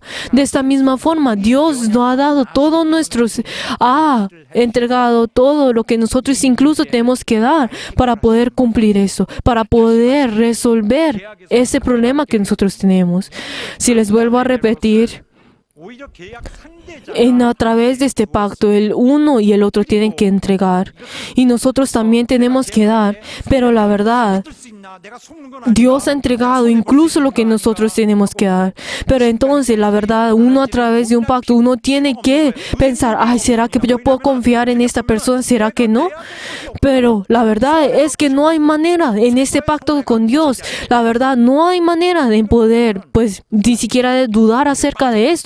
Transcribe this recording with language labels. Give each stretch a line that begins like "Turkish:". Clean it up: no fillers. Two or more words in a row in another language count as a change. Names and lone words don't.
Spanish: De esta misma forma, Dios nos ha dado ha entregado todo lo que nosotros incluso tenemos que dar para poder cumplir eso, para poder resolver ese problema que nosotros tenemos. Si les vuelvo a repetir,
Korean: 오히려 계약 상대자
Spanish: a través de este pacto, el uno y el otro tienen que entregar. Y nosotros también tenemos que dar. Pero la verdad,
Korean: 수 있나 내가 속는 건
Spanish: Dios ha entregado incluso lo que nosotros tenemos que dar. Pero entonces, la verdad, uno a través de un pacto, uno tiene que pensar, ay, ¿será que yo puedo confiar en esta persona? ¿Será que no? Pero la verdad es que no hay manera en este pacto con Dios. La verdad, no hay manera de poder, pues, ni siquiera de dudar acerca de esto.